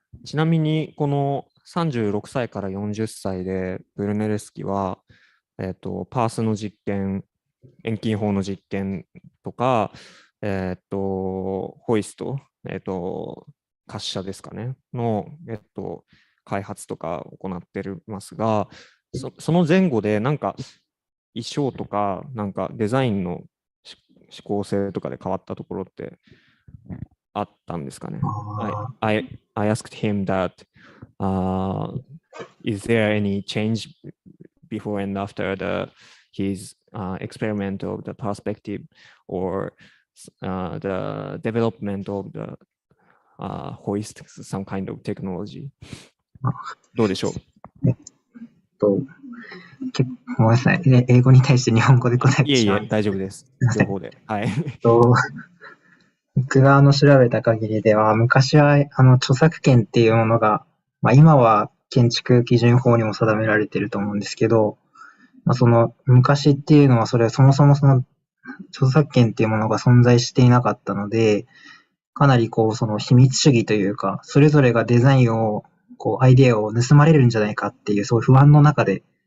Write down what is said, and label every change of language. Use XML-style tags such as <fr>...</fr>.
<ja>ちなみに、この36歳から40歳で、ブルネレスキは、パースの実験、遠近法の実験とか、ホイスト、滑車ですかね、の、開発とか行ってますが、その前後でなんか衣装とかなんかデザインの指向性とかで変わったところってあったんですかね。</ja> <en>I asked him that、is there any change before and after his experiment of the perspective or the development of the hoist, some kind of technology?</en> <ja>どうでしょう？ごめんなさい。英語に対して日本語で答えてしまう。いえ、大丈夫です。両方で。はい。僕が調べた限りでは、昔は著作権っていうものが、今は建築基準法にも定められていると思うんですけど、昔っていうのはそもそも著作権っていうものが存在していなかったので、かなり秘密主義というか、それぞれがデザインを、アイデアを盗まれるんじゃないかっていう、そういう不安の中で</ja>